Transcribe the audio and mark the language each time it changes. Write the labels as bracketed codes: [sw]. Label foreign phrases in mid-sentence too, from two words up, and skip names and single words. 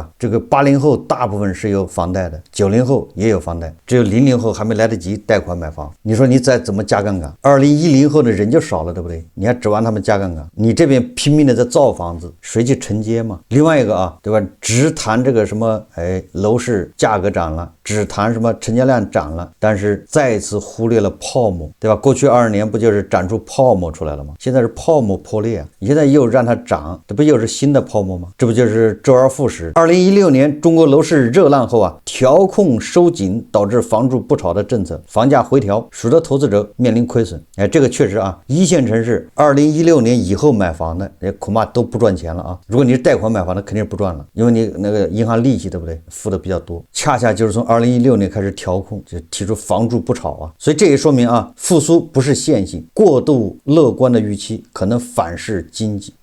[zh] 這個80後大部分是有房貸的，90後也有房貸，只有00後還沒來得及貸款買房。你說你再怎麼加槓桿，2010後的人就少了，對不對？你還指望他們加槓桿？你這邊拼命的在造房子，誰去承接嘛？另外一個對吧？只談這個什麼樓市價格漲了， 只談什麼成交量漲了，但是再次忽略了泡沫，对吧？过去20年不就是展出泡沫出来了吗？现在是泡沫破裂啊，你现在又让它涨，这不又是新的泡沫吗？这不就是周而复始。2016年中国楼市热浪后啊，调控收緊导致房住不炒的政策，房价回調，使得投資者面臨虧損。這個確實啊，一線城市2016年以後買房的恐怕都不賺錢了啊。如果你是貸款買房的，肯定是不賺了，因為你那個銀行利息對不對，付的比較多。恰恰就是從2016年開始調控，就提出房住不炒啊。所以這也說明啊，復甦不是線性，過度樂觀的預期可能反噬經濟。